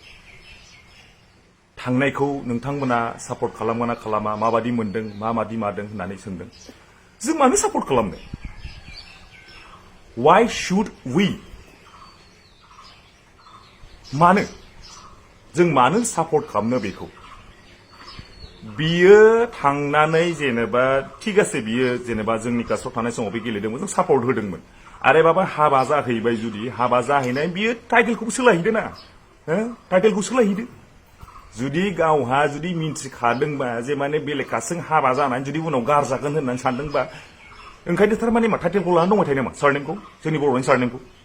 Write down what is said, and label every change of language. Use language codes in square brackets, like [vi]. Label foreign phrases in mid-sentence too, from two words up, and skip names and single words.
[brx] थांनायखौ नोंथांमोना सापर्ट खालामगोन ना खालामा माबादि मोनदों माबादि मादों होननानै सोंदों जों मानो सापर्ट खालामनो [en] why should we [brx] मानो जों मानो सापर्ट खालामनो बेखौ बियो थांनानै जेनेबा [as] ঠিক আছে [brx] बियो जेनेबा जोंनि कास्टआव थानाय समाव बे गेलेदोंमोन जों सापर्ट होदोंमोन आरो बाबा हाबा जाहैबाय जुदि हाबा जाहैनाय बियो टाइटेलखौ सोलायहैदो ना टाइटेलखौ सोलायहैदो जुदि गावहा जुदि मिन्थिखादोंबा जे माने बेलेग कास्टजों हाबा जानानै जुदि उनाव गारजागोन होननानै सानदोंबा ओंखायनो थारमाने मा टाइटेलखौ लानानै दंबाय थायो नामा सारनेमखौ जोंनि बर'नि सारनेमखौ